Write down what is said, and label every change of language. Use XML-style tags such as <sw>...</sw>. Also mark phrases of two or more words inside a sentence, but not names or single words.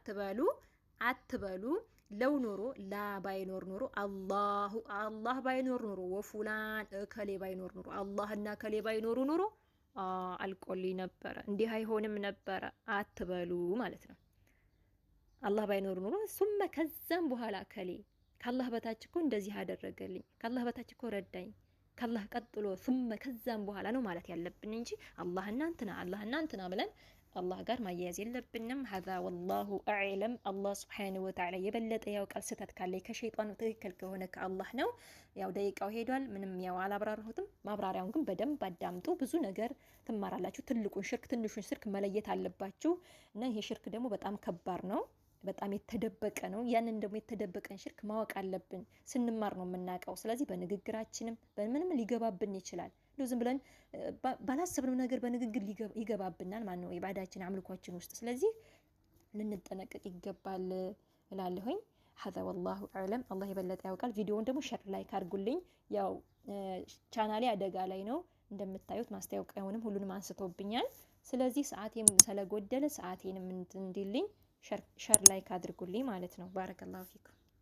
<am>አትበሉ ለው ኖሮ ላ ባይኖር ኖሮ አላህ ባይኖር ኖሮ ወፉላን እከሌ ባይኖር ኖሮ አላህና ከሌ ባይኖሩ ኖሮ አልቆልኝ ነበረ እንዲህ አይሆንም ነበረ አትበሉ ማለት ነው። አላህ ባይኖር ኖሮ ثم ከዛም በኋላ ከሌ ከአላህ በታች እኮ እንደዚህ አደረገልኝ ከአላህ በታች እኮ ረዳኝ ከአላህ ቀጥሎ ثم ከዛም በኋላ ነው ማለት ያለብን እንጂ አላህና እንትና ብለን አላህ ጋር ማያያዝ የለብንም።</am> <ar>هذا والله اعلم</ar> <am>አላህ</am> <ar>سبحانه وتعالى</ar> <am>የበለጠ ያውቃል። ስህተት ካለ ከሸይጣኑ ትክክል ከሆነ ከአላህ ነው። ያው ደቂቃው ሄዷል። ምንም ያው አላብራራሁትም። ማብራሪያውን ግን በደንብ አዳምጡ። ብዙ ነገር ትማራላችሁ። ትልቁን ሽርክ ትንሹን ሽርክ መለየት አለባችሁ እና ይሄ ሽርክ ደግሞ በጣም ከባድ ነው። በጣም የተደበቀ ነው። ያንን ደግሞ የተደበቀን ሽርክ ማወቅ አለብን። ስንማር ነው የምናውቀው። ስለዚህ በንግግራችንም በምንም ሊገባብን ይችላል። ዝም ብለን ባላሰብነው ነገር በንግግር ይገባብናል ማለት ነው ኢባዳችን አምልኳችን ውስጥ። ስለዚህ ልንጠነቀቅ ይገባል እላለሁኝ።</am> <ar>هذا والله اعلم</ar> <am>አላህ የበለጠ ያውቃል። ቪዲዮውን ደግሞ</am> <en>share like</en> <am>አድርጉልኝ። ያው ቻናሌ አደጋ ላይ ነው እንደምታዩት ማስታወቂያውንም ሁሉንም አንስቶብኛል። ስለዚህ ሰዓቴም ስለጎደለ ሰዓቴንም እንድልኝ</am> <en>share like</en> <am>አድርጉልኝ ማለት ነው።</am> <ar>بارك الله فيكم።</ar>